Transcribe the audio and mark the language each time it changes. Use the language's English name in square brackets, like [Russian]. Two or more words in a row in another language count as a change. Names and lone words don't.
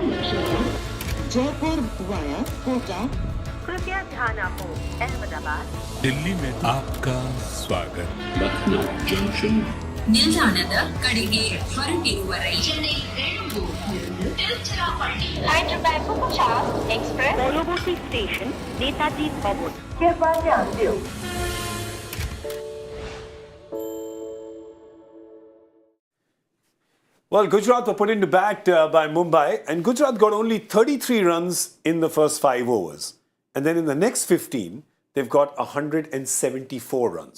[Hindi] जयपुर वाया कोटा। कृपया ध्यान आपको अहमदाबाद दिल्ली में आपका स्वागत. Lucknow Junction. [Kannada] ನಿಲ್ದಾಣದ ಕಡೆಗೆ ಹೊರಟಿರುವ ರೈಲು [Bangla] एक्सप्रेस পরবর্তী স্টেশন নেতাজি ভবন. [Hindi] कृपया ध्यान दियो. [English] Well, Gujarat were put into bat by Mumbai, and Gujarat got only 33 runs in the first 5 overs. And then in the next 15, they've got 174 runs.